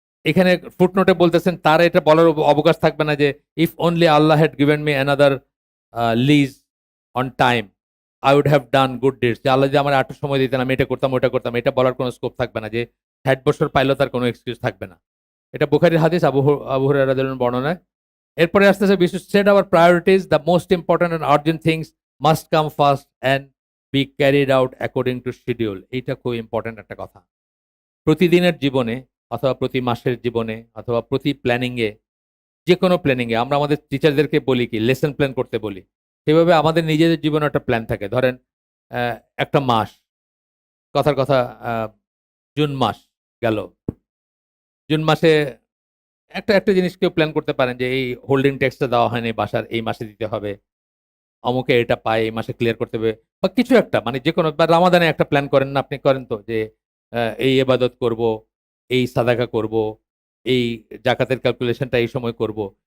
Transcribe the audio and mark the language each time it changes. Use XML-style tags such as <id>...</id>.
<bn>এখানে ফুটনোটে বলতেছেন তার এটা বলার অবকাশ থাকবে না যে</bn> <en>If only Allah had given me another lease on time I would have done good deeds.</en> <bn>যে আল্লাহ যদি আমার একটু সময় দিতেন আমি এটা করতাম ওটা করতাম, এটা বলার কোনো স্কোপ থাকবে না। যে ৬০ বছর পাইলো তার কোনো এক্সকিউজ থাকবে না। এটা বুখারীর হাদিস, আবু হুরায়রা রাদিয়াল্লাহু আনহু বর্ণনায়। এরপরে আসতেছে,</bn> <en>we should set our priorities, the most important and urgent things must come first and be carried out according to schedule.</en> <bn>এইটা খুব ইম্পর্টেন্ট একটা কথা। প্রতিদিনের জীবনে অথবা প্রতি মাসের জীবনে অথবা প্রতি প্ল্যানিংয়ে, যে কোনো প্ল্যানিংয়ে আমরা আমাদের টিচারদেরকে বলি কি লেসন প্ল্যান করতে বলি, সেভাবে আমাদের নিজেদের জীবনে একটা প্ল্যান থাকে। ধরেন একটা মাস, কথার কথা জুন মাস গেল, জুন মাসে একটা জিনিস কেউ প্ল্যান করতে পারেন যে এই হোল্ডিং ট্যাক্সটা দেওয়া হয়নি বাসার, এই মাসে দিতে হবে, অমুকে এটা পায় এই মাসে ক্লিয়ার করতে হবে, বা কিছু একটা, মানে যে কোনো, বা রামাদানে একটা প্ল্যান করেন না আপনি, করেন তো যে এই ইবাদত করব, এই সাদাকা করব, এই জাকাতের ক্যালকুলেশনটা এই সময় করব।</bn>